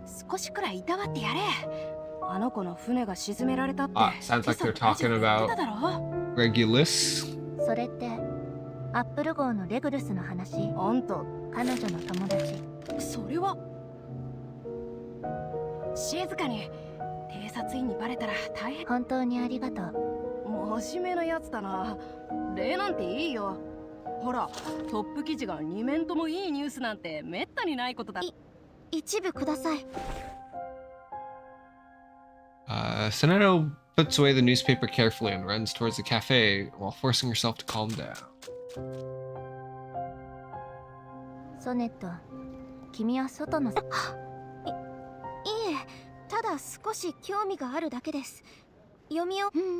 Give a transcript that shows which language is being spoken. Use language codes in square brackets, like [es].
[ja] 少しくらいいたわってやれ。あの子の船が沈められたって。 [en] Sounds like they're talking about Regulus. [ja] それってアップル号のレグルスの話。あんた彼女の友達。それは静かに。偵察員にバレたら大変。本当にありがとう。真面目なやつだな。礼なんていいよ。ほら、トップ記事が2面ともいいニュースなんてめったにないことだ。一部ください。 [en] Soneto puts away the newspaper carefully and runs towards the cafe while forcing herself to calm down. [ja] ソネット、君は外の。いえ、ただ少し興味があるだけです。読みを。